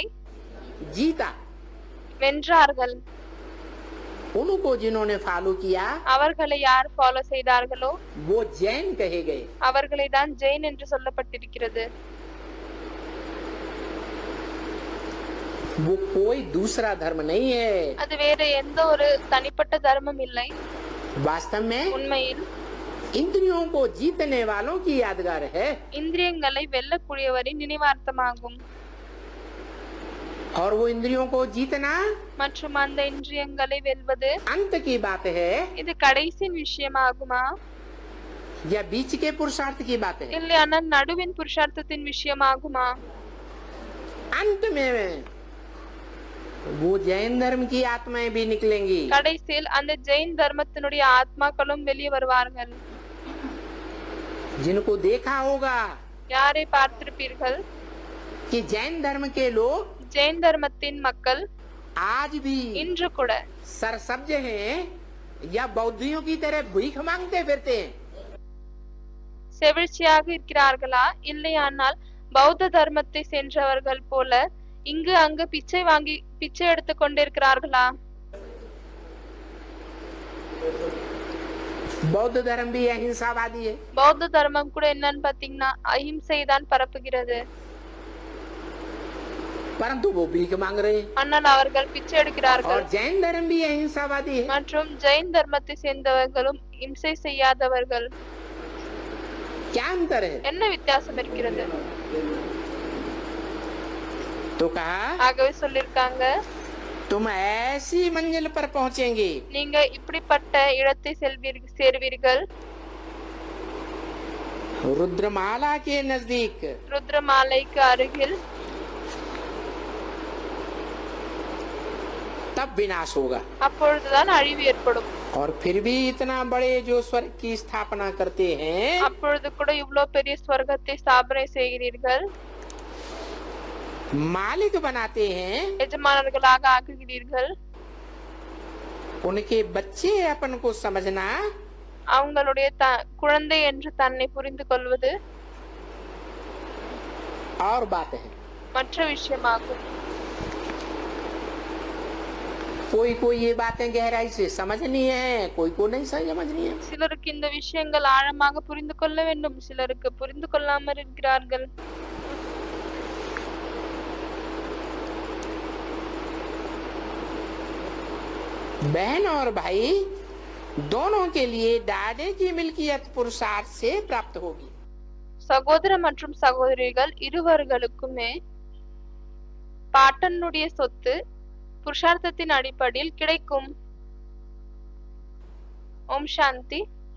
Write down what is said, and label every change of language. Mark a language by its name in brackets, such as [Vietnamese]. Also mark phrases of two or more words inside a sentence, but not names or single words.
[Hindi] जीता, [Tamil] வென்றார்கள். [Hindi] उनको जिन्होंने फॉलो किया [Tamil] அவர்களை யார் ஃபாலோ செய்தார்களோ [Hindi] वो जैन कहे गए। [Tamil] அவர்களை தான் ஜெயின் என்று சொல்லப்பட்டிருக்கிறது. [Hindi] वो कोई दूसरा धर्म नहीं है। [Tamil] அது வேற எந்த ஒரு தனிப்பட்ட தர்மம் இல்லை. [Hindi] वास्तव में [Tamil] உண்மையில் [Hindi] इंद्रियों को जीतने वालों की यादगार है, [Tamil] இந்திரியங்களை வெல்லக்கூடியவரின் நினைவார்த்தமாகும். [Hindi] और वो इंद्रियों को जीतना [Tamil] மற்றும் அந்த இந்திரியங்களை வெல்வது [Hindi] अंत की बात है [Tamil] இது கடைசி விஷயமாகுமா [Hindi] या बीच के पुरुषार्थ की बात है? [Tamil] இல்லையானால் நடுவின் புருஷார்த்தத்தின் விஷயமாகுமா? [Hindi] अंत में वो जैन धर्म की आत्माएं भी निकलेंगी। [Tamil] கடைசியில் அந்த ஜெயின் தர்மத்தினுடைய ஆத்மாக்களும் வெளியே வருவார்கள். [Hindi] जिनको देखा होगा [Tamil] யாரை பார்த்திருப்பீர்கள்? [Hindi] कि जैन धर्म के लोग [Tamil] ஜெயின் தர்மத்தின் மக்கள் [Hindi] आज भी [Tamil] இன்று கூட [Hindi] सरसब्ज हैं या बौद्धियों की तरह भीख मांगते फिरते हैं। [Tamil] செவிழ்ச்சியாக இருக்கிறார்களா, இல்லையானால் பௌத்த தர்மத்தை சென்றவர்கள் போல இங்கு அங்கு பிச்சை எடுத்துக் கொண்டிருக்கிறார்களா? [Hindi] बौद्ध धर्म भी अहिंसावादी है। [Tamil] பௌத்த தர்மம் கூட என்னன்னு பாத்தீங்கன்னா அஹிம்சை தான் பரப்புகிறது. [Hindi] परंतु वो भीख मांग रहे हैं। [Tamil] ஆனால் அவர்கள் பிச்சை எடுக்கிறார்கள். [Hindi] और जैन धर्म भी अहिंसावादी है। [Tamil] மற்றும் ஜெயின் தர்மத்தை சேர்ந்தவர்களும் இம்சை செய்யாதவர்கள். [Hindi] क्या अंतर है? [Tamil] என்ன வித்தியாசம் இருக்கிறது? [Hindi] तो कहा [Tamil] ஆகவே சொல்லிருக்காங்க, [Hindi] तुम ऐसी मंजिल पर पहुंचेंगे [Tamil] நீங்க இப்படிப்பட்ட இடத்தை சேர்வீர்கள். [Hindi] रुद्रमाला के नजदीक [Tamil] ருத்ரமாலைக்கு अருகில் [Hindi] तब विनाश होगा। [Tamil] அப்பொழுதுதான் அழிவு ஏற்படும். [Hindi] और फिर भी इतना बड़े जो स्वर्ग की स्थापना करते हैं [Tamil] அப்பொழுது கூட இவ்வளவு பெரிய ஸ்வர்க்கத்தை ஸ்தாபனை செய்கிறீர்கள், [Hindi] मालिक बनाते हैं, [Tamil] எஜமானர்களாக ஆக்குகிறீர்கள். [Hindi] उनके बच्चे अपन को समझना [Tamil] அவங்களுடைய குழந்தை என்று தன்னை புரிந்து கொள்வது [Hindi] और बात है। [Tamil] மற்ற விஷயமாகும். [Hindi] कोई कोई ये बातें गहराई से समझनी है, कोई को नहीं समझनी है। [Tamil] சிலருக்கு இந்த விஷயங்கள் ஆழமாக புரிந்து கொள்ள வேண்டும், சிலருக்கு புரிந்து கொள்ளாமல் இருக்கிறார்கள். [Hindi] बहन और भाई दोनों के लिए डाडे की मिल्कियत पुरुषार्थ से प्राप्त होगी। [Tamil] சகோதர மற்றும் சகோதரிகள் இருவர்களுக்குமே பாட்டனுடைய சொத்து புருஷார்த்தத்தின் அடிப்படையில் கிடைக்கும். [Hindi] ओम् शांति.